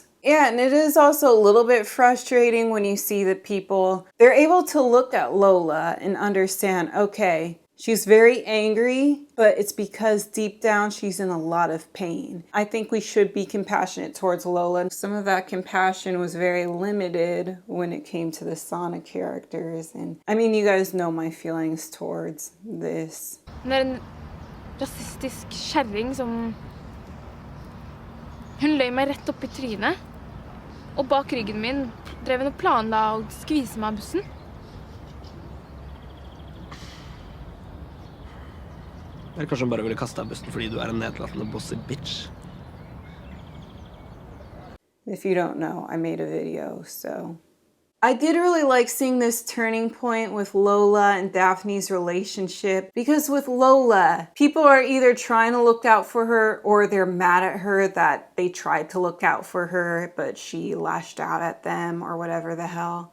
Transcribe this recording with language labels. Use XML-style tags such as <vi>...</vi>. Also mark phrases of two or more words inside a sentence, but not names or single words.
<en>Yeah, and it is also a little bit frustrating when you see that people, they're able to look at Lola and understand, okay, she's very angry, but it's because deep down she's in a lot of pain. I think we should be compassionate towards Lola. Some of that compassion was very limited when it came to the Sonic characters. And I mean, you guys know my feelings towards this.</en> <no>Hun en rasistisk kjerring som... Hun løy meg rett opp I trynet. Og bak ryggen min drev hun og planla å skvise meg av bussen. Eller kanskje hun bare ville kaste av bussen fordi du en nedlatende</no> <en>bossy bitch. If you don't know, I made a video, so... I did really like seeing this turning point with Lola and Daphne's relationship, because with Lola, people are either trying to look out for her or they're mad at her that they tried to look out for her, but she lashed out at them or whatever the hell.</en>